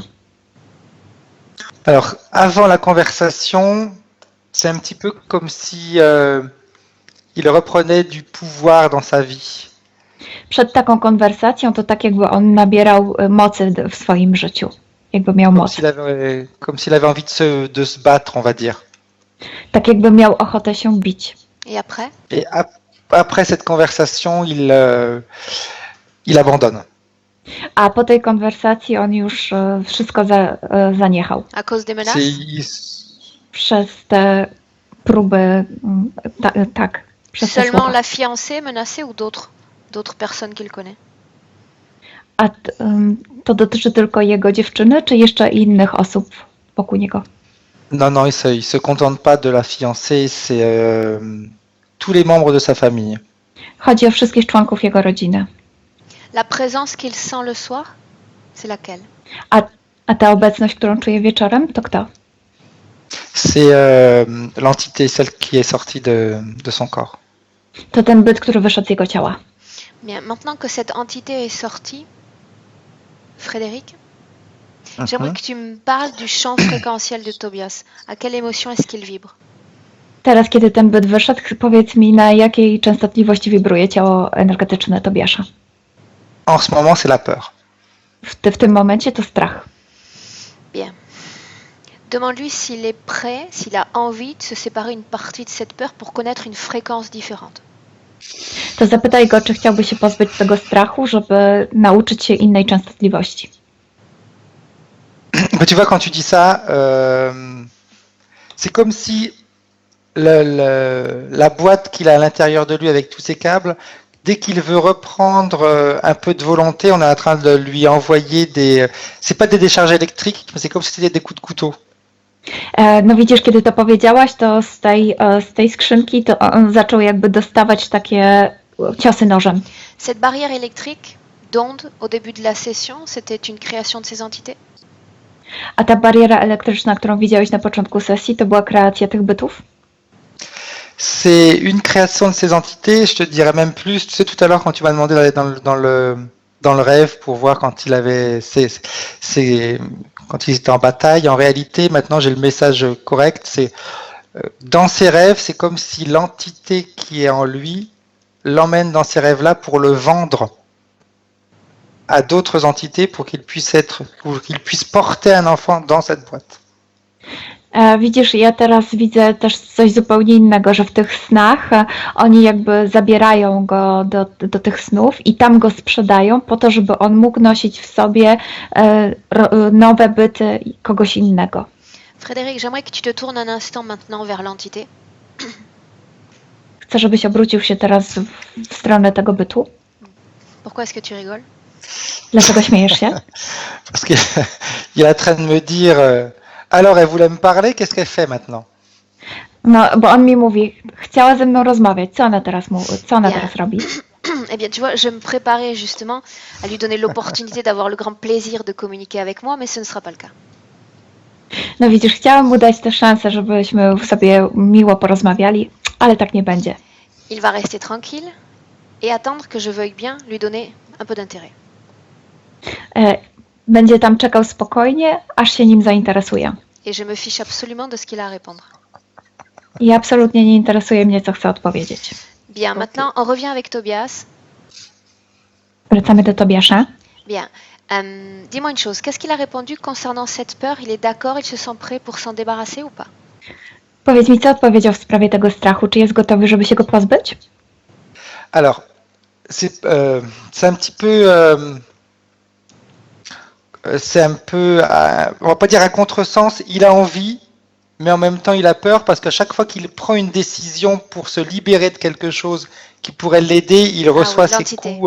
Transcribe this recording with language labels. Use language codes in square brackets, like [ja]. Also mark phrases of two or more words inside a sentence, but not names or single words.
[fr] Alors, avant la conversation, c'est un petit peu comme si il reprenait du pouvoir dans sa vie. [pl] Przed taką konwersacją to tak jakby on nabierał mocy w swoim życiu. Jakby miał moc. [fr] Comme s'il avait envie de se battre, on va dire. [pl] Tak jakby miał ochotę się bić. [fr] Et après? Et après cette conversation, il abandonne. [pl] A po tej konwersacji on już wszystko zaniechał. [fr] À cause des menaces? [pl] Przez te próby, tak. Przez te [fr] Seulement [pl] słowa. [fr] la fiancée menacée ou d'autres personnes qu'il connaît? [pl] A to dotyczy tylko jego dziewczyny, czy jeszcze innych osób wokół niego? [fr] Non, il se contente pas de la fiancée, c'est tous les membres de sa famille. [pl] Chodzi o wszystkich członków jego rodziny. [fr] La présence qu'il sent le soir, c'est laquelle? [pl] A ta obecność, którą czuje wieczorem, to kto? [fr] C'est l'entité, celle qui est sortie de son corps. [pl] To ten byt, który wyszedł z jego ciała. [fr] Bien, maintenant que cette entité est sortie, Frédéric, j'aimerais que tu me parles du champ fréquentiel de Tobias. À quelle émotion est-ce qu'il vibre? [pl] Teraz, kiedy ten byt wyszedł, powiedz mi, na jakiej częstotliwości wibruje ciało energetyczne Tobiasza? [fr] En ce moment, c'est la peur. [pl] W tym momencie to strach. [fr] Bien. Demande-lui s'il est prêt, s'il a envie de se séparer une partie de cette peur pour connaître une fréquence différente. [pl] To zapytaj go, czy chciałby się pozbyć tego strachu, żeby nauczyć się innej częstotliwości. [fr] Tu vois, quand tu dis ça, c'est comme si la boîte qu'il a à l'intérieur de lui avec tous ses câbles, dès qu'il veut reprendre un peu de volonté, on est en train de lui envoyer c'est pas des décharges électriques, mais c'est comme si c'était des coups de couteau. [pl] No widzisz, kiedy to powiedziałaś, to z tej skrzynki to on zaczął jakby dostawać takie ciosy nożem. [fr] Cette barrière électrique d'ondes au début de la session, c'était une création de ces entités? [pl] A ta bariera elektryczna, którą widziałeś na początku sesji, to była kreacja tych bytów? [fr] C'est une création de ces entités, je te dirais même plus. Tu sais, tout à l'heure, quand tu m'as demandé d'aller dans le rêve pour voir quand il avait quand il était en bataille, en réalité, maintenant j'ai le message correct, c'est dans ses rêves, c'est comme si l'entité qui est en lui l'emmène dans ces rêves-là pour le vendre à d'autres entités pour qu'il puisse porter un enfant dans cette boîte. [pl] Widzisz, ja teraz widzę też coś zupełnie innego, że w tych snach oni jakby zabierają go do tych snów i tam go sprzedają po to, żeby on mógł nosić w sobie nowe byty kogoś innego. [fr] Frédéric, j'aimerais que tu te tournes un instant maintenant vers l'entité. [pl] Chcę, żebyś obrócił się teraz w stronę tego bytu. [fr] Pourquoi est-ce que tu rigoles? [pl] Dlaczego śmiejesz się? [fr] Parce qu'il est en train de me dire alors elle voulait me parler, qu'est-ce qu'elle fait maintenant? [pl] No, bo on mi mówi, chciała ze mną rozmawiać, co ona teraz robi? [fr] Eh bien, tu vois, je me préparais justement à lui donner l'opportunité d'avoir le grand plaisir de communiquer avec moi, mais ce ne sera pas le cas. [pl] No widzisz, chciałam mu dać tę szansę, żebyśmy sobie miło porozmawiali, ale tak nie będzie. [fr] Il va rester tranquille et attendre que je veuille bien lui donner un peu d'intérêt. [pl] Będzie tam czekał spokojnie, aż się nim zainteresuje. [fr] Et je me fiche absolument de ce qu'il a à répondre. [pl] I absolutnie nie interesuje mnie, co chce odpowiedzieć. [fr] Bien, maintenant on revient avec Tobias. [pl] Wracamy do Tobiasza. [fr] Bien. Dis-moi une chose, qu'est-ce qu'il a répondu concernant cette peur? Il est d'accord, il se sent prêt pour s'en débarrasser ou pas? [pl] Powiedz mi, co odpowiedział w sprawie tego strachu? Czy jest gotowy, żeby się go pozbyć? [fr] Alors, c'est un petit peu... c'est un peu, on va pas dire un contresens, il a envie, mais en même temps il a peur parce qu'à chaque fois qu'il prend une décision pour se libérer de quelque chose qui pourrait l'aider, il reçoit ces coups.